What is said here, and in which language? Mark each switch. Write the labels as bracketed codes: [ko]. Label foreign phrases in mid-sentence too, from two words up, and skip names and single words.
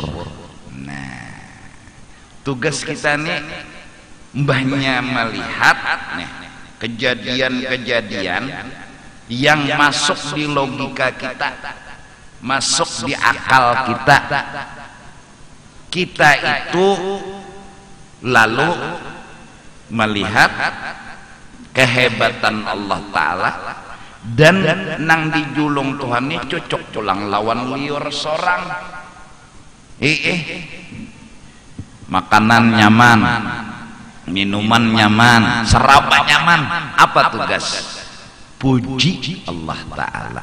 [id] Nah, tugas kita nih mbahnya melihat nih kejadian-kejadian yang masuk di logika kita, masuk di akal kita. [bjn] Kita itu lalu melihat kehebatan Allah Ta'ala dan nang dijulung Tuhan ini cocok culang lawan liur sorang. makanan nyaman, minuman nyaman, seraba nyaman. [id] Apa tugas? Puji Allah Ta'ala.